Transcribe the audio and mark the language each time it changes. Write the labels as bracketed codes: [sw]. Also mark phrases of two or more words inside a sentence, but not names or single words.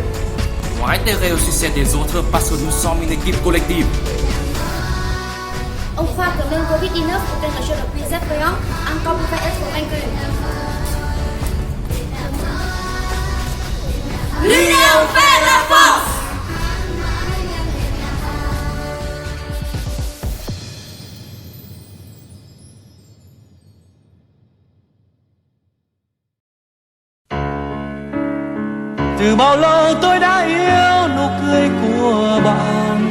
[fr] On a intérêt au succès des autres parce que nous sommes une équipe collective. On croit que le Covid-19 est un jeu le plus effrayant encore pouvait être vaincu. L'union fait la force. [vi] Từ bao lâu tôi đã yêu nụ cười của bạn.